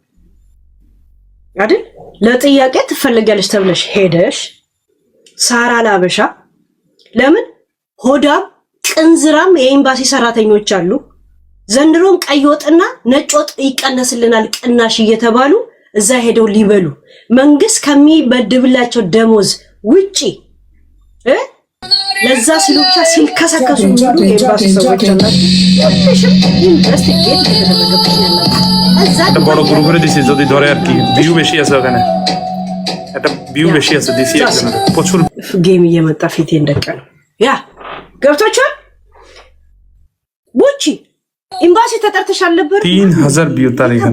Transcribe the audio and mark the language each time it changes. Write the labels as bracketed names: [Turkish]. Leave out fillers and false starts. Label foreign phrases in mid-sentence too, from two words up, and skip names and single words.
[Amharic] አይደል ለጥያቄ ትፈልጊያለሽ ተብለሽ ሄደሽ ሳራ ላበሻ ለምን ሆዳም ቅንዝራም የኤምባሲ ሰራተኞች አሉ ዘንድሮም ቀይ ወጥና ነጭ ወጥ ይቀነስልናል ቅናሽ እየተባሉ እዛ ሄደው ሊበሉ መንግስት ከሚበድብላቸው ደሞዝ ውጪ ለዛ ሲሉ ብቻ ሲልከሰከሱ ነው የኤምባሲ ሰዎች አላችሁ ለሽም ኢንቨስቲጌት ተደረገበት እዛ [Bangla] বড় গ্রুপ করে দিছি যদি ধরে আর কি ভিউ বেশি আছে ওখানে এটা ভিউ বেশি আছে দিছি একজনের প্রচুর [Amharic] ጌም እየመጣ ፊቴ እንደቀለ ያ ገብቶቻል ቡቺ ኤምባሲ ተጠርተሻል ነበር 3000 ቪው ታሪክ